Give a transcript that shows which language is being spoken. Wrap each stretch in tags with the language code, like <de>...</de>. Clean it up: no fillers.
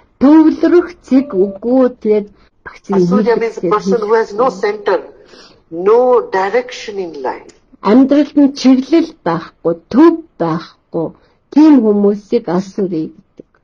<mn>Төвлөрөх цэг үгүй тэгээд</mn> <en>Asuriya means a person who has no center. no direction in life.</en> <mn>Амьдралд нь чиглэл байхгүй, төв байхгүй. Тийм хүмүүсийг асуурыг гэдэг.</mn>